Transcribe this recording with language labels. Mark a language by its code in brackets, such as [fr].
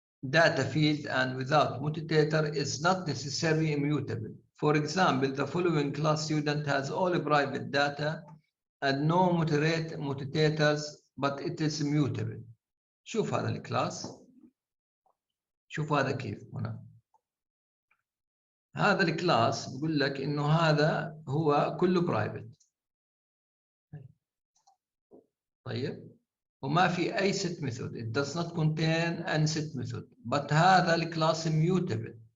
[en] data field and without mutator is not necessarily immutable. For example, the following class student has all private data and no mutators, but it is immutable. [ar] شوف هذا الكلاس، شوف هذا كيف هنا. هذا الكلاس بقول لك انه هذا هو كله برايفت. طيب، وما في اي set method. [en] It does not contain any set method. But [ar] هذا الكلاس [en] immutable.